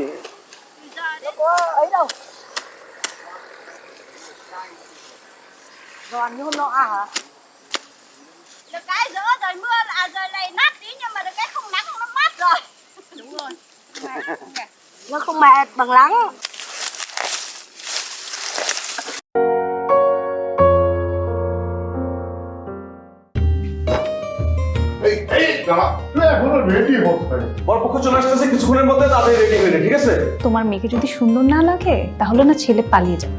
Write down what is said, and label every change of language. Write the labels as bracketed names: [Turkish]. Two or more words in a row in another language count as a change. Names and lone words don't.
[Vietnamese] đâu có ấy đâu giòn như hôm nọ à hả được cái giữa rồi mưa là rồi này nát tí nhưng mà được cái không nắng nó mát rồi đúng rồi nó không mệt bằng nắng [Bangla] বরপক্ষ চলে আসতেছে কিছুক্ষণের মধ্যে, তাদের রেডি হয়ে ঠিক আছে? তোমার মেয়েকে যদি সুন্দর না লাগে তাহলে না ছেলে পালিয়ে যাবে